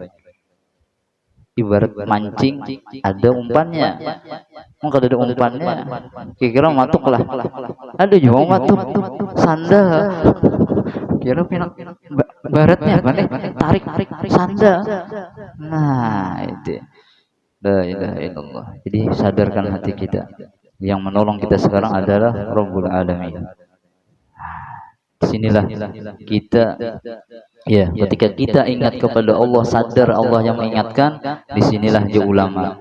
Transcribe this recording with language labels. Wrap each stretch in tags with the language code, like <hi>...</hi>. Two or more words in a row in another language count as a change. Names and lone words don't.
<bjn>Ibarat mancing ada umpannya, maka ada umpannya, kira-kira matuk lah, ada juga matuk, sanda, kira pian baratnya apa nih, tarik sanda, nah itu.</bjn> <ar>لا إله إلا الله.</ar> <id>Jadi sadarkan hati kita. Yang menolong kita sekarang adalah</id> <ar>رب العالمين.</ar> <id>Disinilah kita, ketika kita ingat kepada Allah, sadar Allah yang mengingatkan, disinilah dia ulama.</id>